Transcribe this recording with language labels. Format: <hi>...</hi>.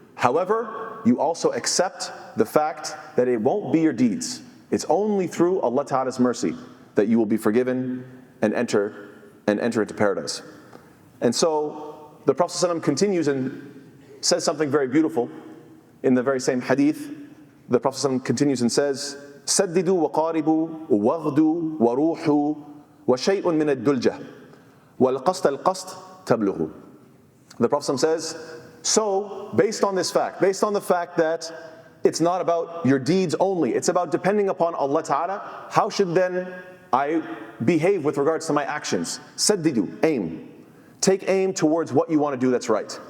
<en>However, you also accept the fact that it won't be your deeds. It's only through Allah Ta'ala's mercy that you will be forgiven and enter into paradise. And so the Prophet ﷺ continues and says something very beautiful in the very same hadith. The Prophet ﷺ continues and says,</en> <ar>سددوا وقاربوا واغدوا وروحوا وشيء من الدلجة والقصد القصد تبلغوا.</ar> <en>The Prophet says, so based on this fact, based on the fact that it's not about your deeds only, it's about depending upon Allah Ta'ala, how should then I behave with regards to my actions? Saddidu, aim. Take aim towards what you want to do that's right.</en>